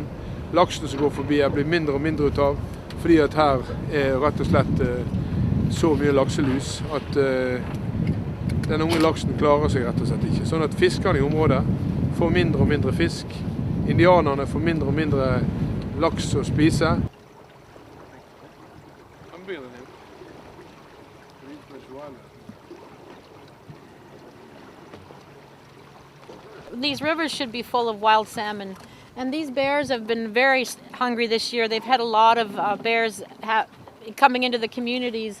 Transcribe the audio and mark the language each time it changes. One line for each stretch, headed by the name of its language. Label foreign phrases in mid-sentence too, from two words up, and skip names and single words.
Norwegian: Laksen som går forbi blir mindre og mindre ut av, fordi at her er rett og slett så mye lakselus at den unge laksen klarer seg rett og slett ikke. Sånn at fiskerne i området får mindre og mindre fisk. Indianerne får mindre og mindre laks å spise.
English: These rivers should be full of wild salmon, and these bears have been very hungry this year. They've had a lot of bears coming into the communities.